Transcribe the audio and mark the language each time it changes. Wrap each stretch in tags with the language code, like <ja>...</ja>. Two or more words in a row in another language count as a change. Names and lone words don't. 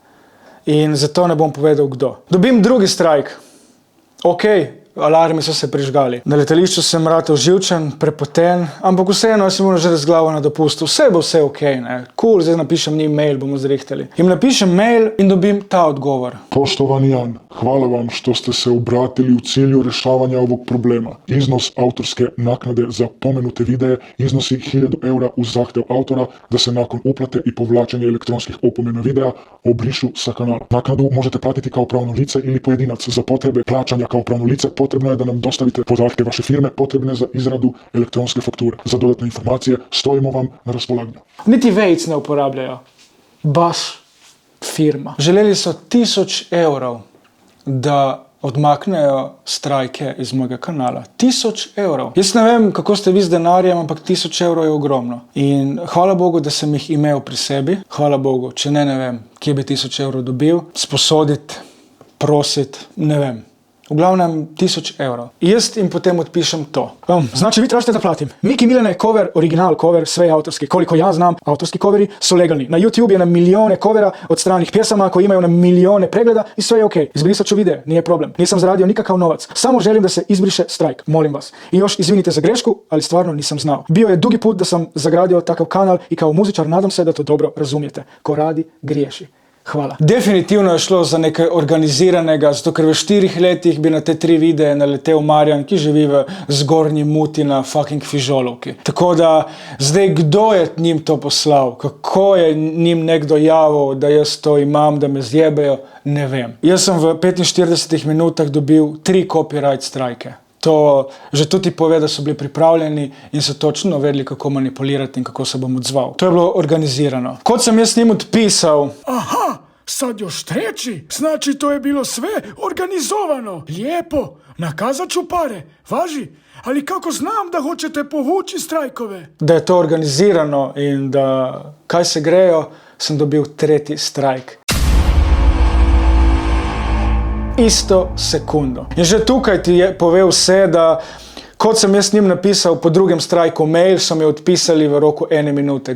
<sl>In zato ne bom povedal kdo. Dobim drugi strajk. Ok, alarmi so se prižgali. Na letališču sem ratal živčen, prepoten, ampak vseeno sem moral že z glavo na dopustu. Vse bo vse ok, ne. Cool, zdaj napišem njim mail, bomo zrihtali. Im napišem mail in dobim ta odgovor.</sl> <bs>Poštovani Jan, hvala vam što ste se obratili u cilju rješavanja ovog problema. Iznos autorske naknade za pomenute videe iznosi 1000 eura uz zahtjev autora da se nakon uplate i povlačenja elektronskih opomena videa obrišu sa kanala. Naknadu možete platiti kao pravno lice ili pojedinac. Za potrebe plaćanja kao pravno lice potrebno je da nam dostavite podatke vaše firme potrebne za izradu elektronske fakture. Za dodatne informacije stojimo vam na raspolaganju.</bs> <sl>Niti vejc ne uporabljajo. Baš firma. Želeli so 1000 evrov, da odmaknejo strajke iz mojega kanala. 1000 evrov. Jaz ne vem, kako ste vi z denarjem, ampak 1000 evrov je ogromno. In hvala Bogu, da sem jih imel pri sebi. Hvala Bogu, če ne vem, kje bi 1000 evrov dobil. Sposoditi, prositi, ne vem. V glavnem 1000 evrov. Jaz im potem odpišem to.</sl> <bs>Znači, vi tražite da platim. Miki Milene cover, original cover, sve autorski. Koliko ja znam, autorski coveri su legalni. Na YouTube je na milijone covera od stranih pjesama koji imaju na milijone pregleda i sve je ok. Izbrisat ću videe, nije problem. Nisam zaradio nikakav novac. Samo želim da se izbriše strajk. Molim vas. I još izvinite za grešku, ali stvarno nisam znao. Bio je dugi put da sam zagradio takav kanal i kao muzičar nadam se da to dobro razumijete. Ko radi, griješi. Hvala.</bs> <sl>Definitivno je šlo za nekaj organiziranega, zato ker v 4 letih bi na te 3 videe naletel Marjan, ki živi v Zgornji Muti na fucking Fižolovki. Tako da, zdaj kdo je njim to poslal? Kako je njim nekdo javil, da jaz to imam, da me zjebejo? Ne vem. Jaz sem v 45 minutah dobil 3 copyright strajke. To že tudi pove, da so bili pripravljeni in so točno vedeli, kako manipulirati in kako se bom odzval. To je bilo organizirano. Kot sam jaz njim odpisal... Aha,</sl> <bs>sad još treći? Znači to je bilo sve organizovano. Lijepo, nakazat ću pare, važi. Ali kako znam da hoćete povući strajkove?</bs> <sl>Da je to organizirano in da kaj se grejo, sem dobil 3. strajk. Isto sekundo. In že tukaj ti je pove vse, da kot sem jaz njim napisal po drugem strajku mail, so mi odpisali v roku 1 minute.</sl>